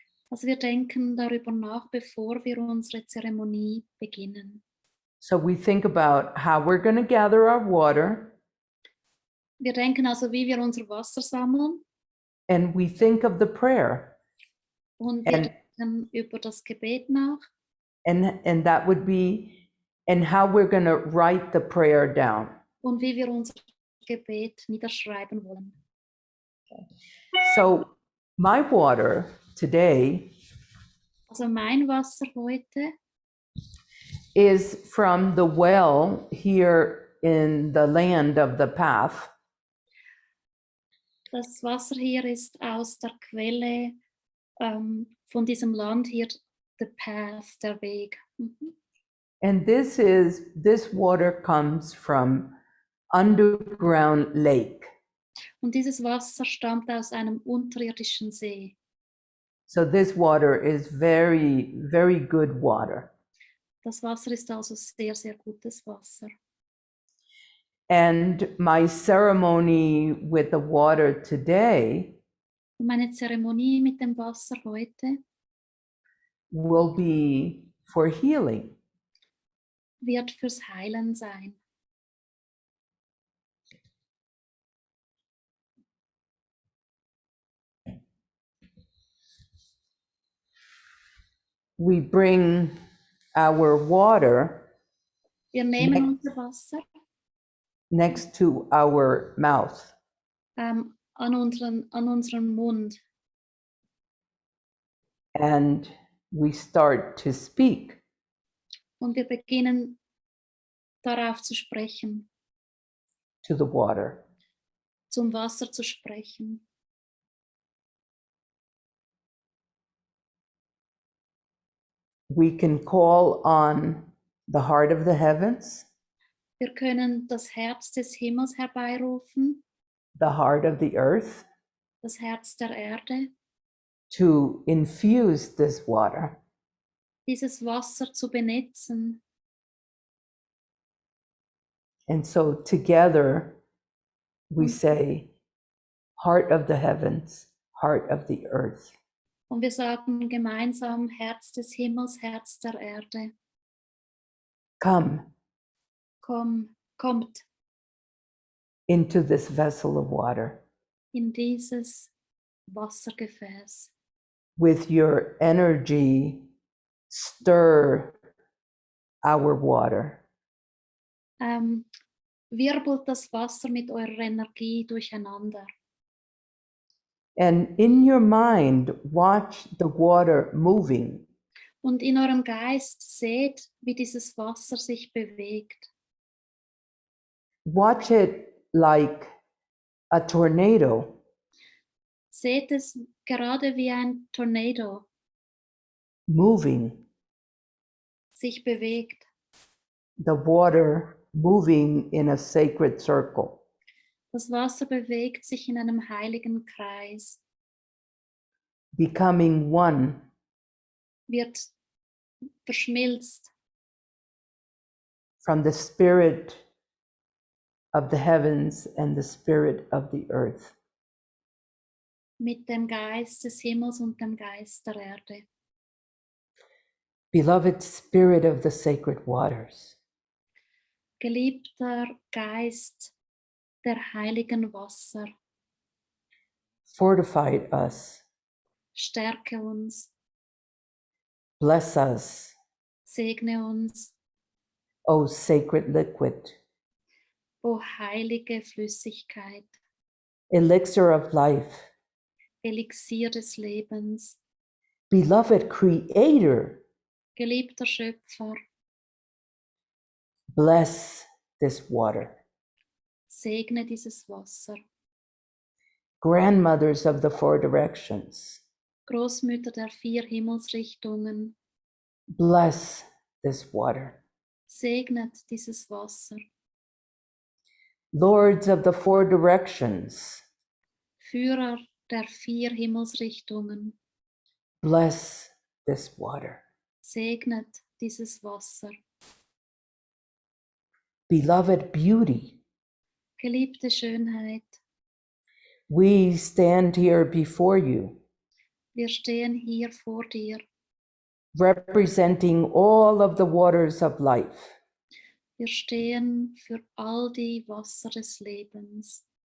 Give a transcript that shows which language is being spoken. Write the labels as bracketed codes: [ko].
[de] Also wir denken darüber nach, bevor wir unsere Zeremonie beginnen. [en] So we think about how we're going to gather our water, [de] Wir denken also, wie wir unser Wasser sammeln, [en] and we think of the prayer. [de] und wir [en] And- [de] denken über das Gebet nach [en] And that would be, and how we're going to write the prayer down. [de] und wie wir unser Gebet niederschreiben wollen. [en] So my water today [de] Also mein Wasser heute [en] is from the well here in the land of the path. [de] Das Wasser hier ist aus der Quelle von diesem Land hier, [en] the path, [de] der Weg. Mhm. [en] And this water comes from underground lake. [de] Und dieses Wasser stammt aus einem unterirdischen See. [en] So this water is very, very good water. [de] Das Wasser ist also sehr, sehr gutes Wasser. [en] And my ceremony with the water today [de] Und meine Zeremonie mit dem Wasser heute [en] will be for healing. [de] wird fürs Heilen sein. [en] We bring our water [de] Wir nehmen [en] Next. [de] unser Wasser [en] next to our mouth. [de] an unseren Mund [en] And we start to speak. [de] und wir beginnen darauf zu sprechen, [en] To the water. [de] zum Wasser zu sprechen. [en] We can call on the heart of the heavens, [de] Wir können das Herz des Himmels herbeirufen, [en] the heart of the earth, [de] das Herz der Erde, [en] to infuse this water. [de] dieses Wasser zu benetzen. [en] And so together we say, heart of the heavens, heart of the earth. [de] Und wir sagen gemeinsam, Herz des Himmels, Herz der Erde, [en] come [de] kommt [en] into this vessel of water [de] in dieses Wassergefäß. [en] with your energy. Stir our water. [de] Wirbelt das Wasser mit eurer Energie durcheinander. [en] And in your mind, watch the water moving. [de] Und in eurem Geist seht, wie dieses Wasser sich bewegt. [en] Watch it like a tornado. [de] Seht es gerade wie ein Tornado [en] Moving, [de] sich bewegt. [en] the water moving in a sacred circle. [de] Das Wasser bewegt sich in einem heiligen Kreis, [en] Becoming one [de] wird verschmilzt [en] from the spirit of the heavens and the spirit of the earth. [de] mit dem Geist des Himmels und dem Geist der Erde. [en] Beloved spirit of the sacred waters, [de] Geliebter Geist der heiligen Wasser, [en] fortify us, [de] stärke uns, [en] bless us, [de] segne uns, [en] O sacred liquid, [de] o heilige Flüssigkeit, [en] elixir of life, [de] Elixier des Lebens, [en] beloved creator, [de] geliebter Schöpfer, [en] bless this water. [de] segne dieses Wasser. [en] Grandmothers of the four directions, [de] Großmütter der 4 Himmelsrichtungen, [en] bless this water. [de] segnet dieses Wasser. [en] Lords of the four directions, [de] Führer der 4 Himmelsrichtungen, [en] bless this water. [de] segnet dieses Wasser. [en] Beloved beauty, [de] Geliebte Schönheit, [en] we stand here before you, [de] wir stehen hier vor dir. [en] representing all of the waters of life. [de] Wir stehen für all die Wasser des Lebens.